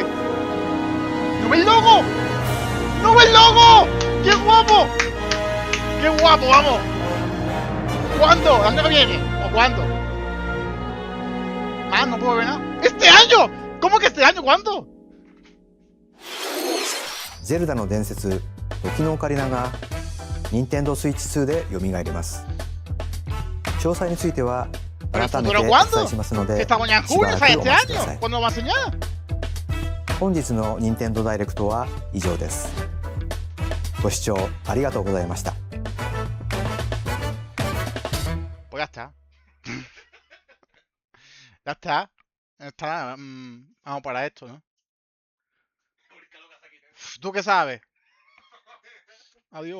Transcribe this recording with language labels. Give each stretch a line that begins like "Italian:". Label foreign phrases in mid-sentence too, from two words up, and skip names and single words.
Spanish: ¡No ve el logo! ¡No ve el logo! ¡Qué guapo! ¡Qué guapo, vamos! ¿Cuándo? ¿El año que viene? ¿O cuándo? Ah, no puedo ver nada. ¡Este año! ¿Cómo que este año? ¿Cuándo?
Japanese: ゼルダの伝説時のオカリナが任天堂スイッチ2で蘇ります。詳細については改めてお伝えしますのでしばらくお待ちください。本日の任天堂ダイレクトは以上です。ご視聴ありがとうございました。
Spanish: Pues ya está. Ya está. Está. Vamos para esto, ¿no? ¿Tú qué sabes? Adiós.